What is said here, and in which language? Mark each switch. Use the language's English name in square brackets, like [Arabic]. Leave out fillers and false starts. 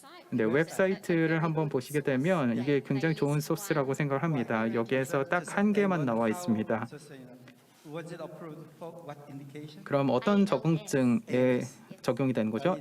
[Korean] 네, 웹사이트를 한번 보시게 되면 이게 굉장히 좋은 소스라고 생각을 합니다. 여기에서 딱 한 개만 나와 있습니다. [English] Was it approved for what indication? [Korean] 그럼 어떤 적응증에 적용이 되는 거죠?